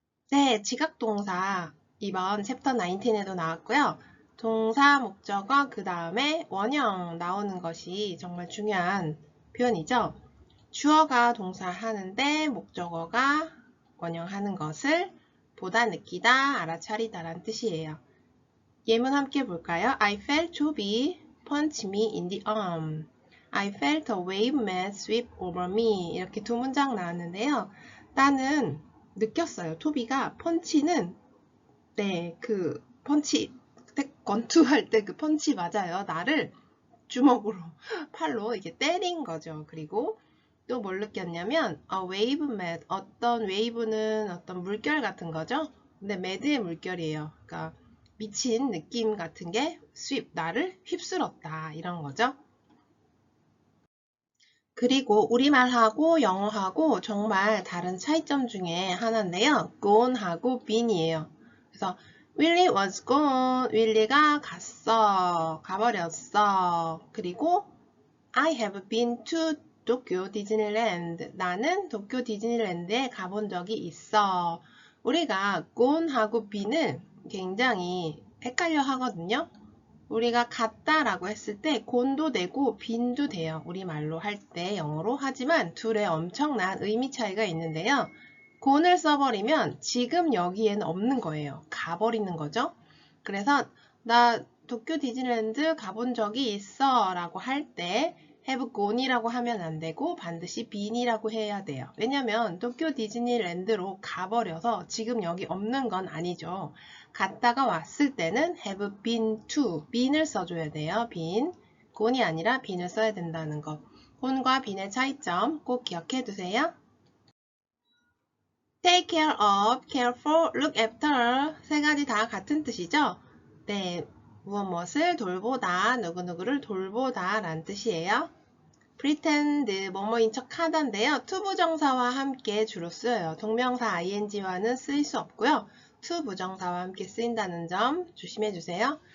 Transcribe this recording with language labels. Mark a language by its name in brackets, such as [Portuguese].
[Korean] 네, 지각동사 이번 Chapter 19에도 나왔고요. 동사, 목적어, 그 다음에 원형 나오는 것이 정말 중요한 표현이죠. 주어가 동사 하는데 목적어가 원형 하는 것을 보다, 느끼다, 알아차리다 라는 뜻이에요. 예문 함께 볼까요? [English] I felt Toby punch me in the arm. I felt a wave mat sweep over me. [Korean] 이렇게 두 문장 나왔는데요. 나는 느꼈어요. 토비가 펀치는 그 펀치 권투할 때 그 펀치 맞아요. 나를 주먹으로 팔로 이렇게 때린 거죠. 그리고 또 뭘 느꼈냐면 a wave mat, 어떤 웨이브는 어떤 물결 같은 거죠. 근데 매드의 물결이에요. 그러니까 미친 느낌 같은 게 sweep, 나를 휩쓸었다 이런 거죠. 그리고 우리말하고 영어하고 정말 다른 차이점 중에 하나인데요. gone하고 been이에요. 그래서 [English] Willie was gone. [Korean] 윌리가 갔어. 가버렸어. [English] 그리고 I have been to 도쿄 디즈니랜드. [Korean] 나는 도쿄 디즈니랜드에 가본 적이 있어. 우리가 gone하고 been은 굉장히 헷갈려 하거든요. 우리가 갔다라고 했을 때 gone도 되고 been도 돼요. 우리말로 할 때 영어로. 하지만 둘의 엄청난 의미 차이가 있는데요. gone을 써버리면 지금 여기에는 없는 거예요. 가버리는 거죠. 그래서 나 도쿄 디즈니랜드 가본 적이 있어 라고 할 때 have gone이라고 하면 안 되고 반드시 been이라고 해야 돼요. 왜냐면 도쿄 디즈니랜드로 가버려서 지금 여기 없는 건 아니죠. 갔다가 왔을 때는 have been to, been을 써줘야 돼요. been, gone이 아니라 been을 써야 된다는 것. gone과 been의 차이점 꼭 기억해 두세요. take care of, care for, look after 세 가지 다 같은 뜻이죠. 네, 무엇을 돌보다, 누구누구를 돌보다 라는 뜻이에요. pretend, 뭐뭐인 척 하다인데요. 투부정사와 함께 주로 쓰여요. 동명사 ing와는 쓰일 수 없고요. 투부정사와 함께 쓰인다는 점 조심해 주세요.